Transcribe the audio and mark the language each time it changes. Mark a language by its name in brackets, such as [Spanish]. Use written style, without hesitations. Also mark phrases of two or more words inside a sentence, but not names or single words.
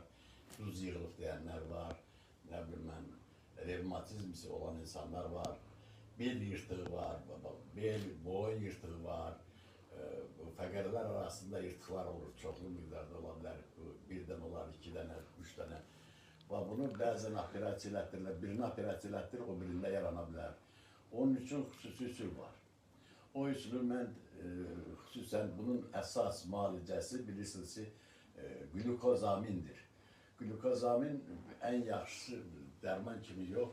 [Turkish] Duz yığılıp diyenler var. Ne bileyim ben, revmatizmisi olan insanlar var. Bel yırtığı var. Bel, boyun yırtığı var. [Azerbaijani] Fəqərlər arasında yırtıqlar olur. Çoxlu miqdarda olabilir. [Turkish] Birden olar, iki tane, üç tane. [Azerbaijani] Və bunu bəzən operasiya elətdirirlər. Birini operasiya elətdirir, o birində yaranabilir. Onun üçün xüsusi üsul var. O üsulü mən xüsusən bunun əsas müalicəsi bilirsiniz ki, glukozamindir. Glukozamin ən yaxşı dərman kimi yox.